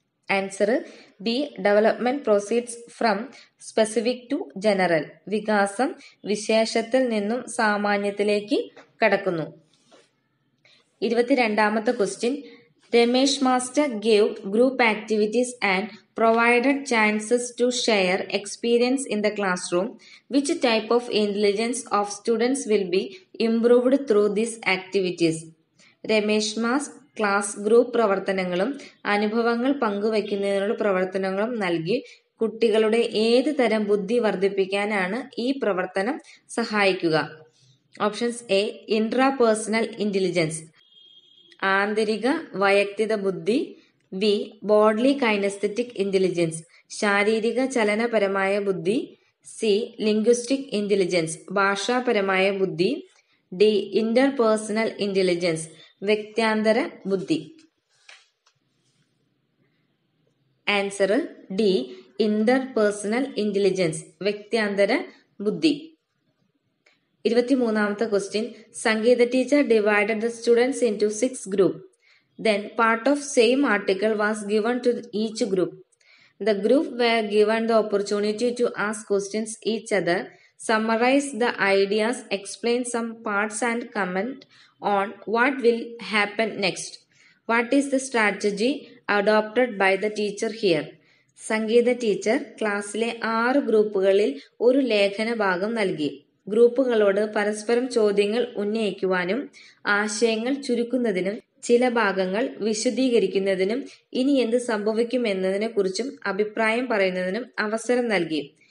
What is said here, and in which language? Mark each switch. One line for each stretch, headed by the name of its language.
English: answer B development proceeds from specific to general,
Malayalam: വികാസം വിശേഷത്തിൽ നിന്നും സാമാന്യത്തിലേക്ക് കടക്കുന്നു. 22ാമത്തെ question.
English: Ramesh master gave group activities and provided chances to share experience in the classroom. Which type of intelligence of students will be improved through these activities?
Malayalam: Ramesh mass class group പ്രവർത്തനങ്ങളും അനുഭവങ്ങൾ പങ്കുവയ്ക്കുന്നതിനുള്ള പ്രവർത്തനങ്ങളും നൽകി കുട്ടികളുടെ ഏത് തരം ബുദ്ധി വർദ്ധിപ്പിക്കാനാണ് ഈ പ്രവർത്തനം സഹായിക്കുക?
English: options A intrapersonal intelligence,
Malayalam: ആന്തരിക വൈയക്തിക ബുദ്ധി,
English: B bodily kinesthetic intelligence,
Malayalam: ശാരീരിക ചലനപരമായ ബുദ്ധി,
English: C linguistic intelligence,
Malayalam: ഭാഷാപരമായ ബുദ്ധി,
English: D interpersonal intelligence,
Malayalam: വ്യക്ത്യാന്തര ബുദ്ധി.
English: answer D interpersonal intelligence,
Malayalam: വ്യക്ത്യാന്തര ബുദ്ധി. 23ാമത്തെ question.
English: Sangeetha teacher divided the students into 6 groups. Then part of same article was given to each group. The group were given the opportunity to ask questions each other, summarize the ideas, explain some parts and comment on what will happen next. What is the strategy adopted by the teacher here?
Malayalam: Sangeetha teacher ക്ലാസ്സിലെ 6 ഗ്രൂപ്പുകളിൽ ഒരു ലേഖന ഭാഗം നൽകി. ഗ്രൂപ്പുകളോട് പരസ്പരം ചോദ്യങ്ങൾ ഉന്നയിക്കുവാനും ആശയങ്ങൾ ചുരുക്കുന്നതിനും ചില ഭാഗങ്ങൾ വിശദീകരിക്കുന്നതിനും ഇനി എന്ത് സംഭവിക്കുമെന്നതിനെ കുറിച്ചും അഭിപ്രായം പറയുന്നതിനും അവസരം നൽകി.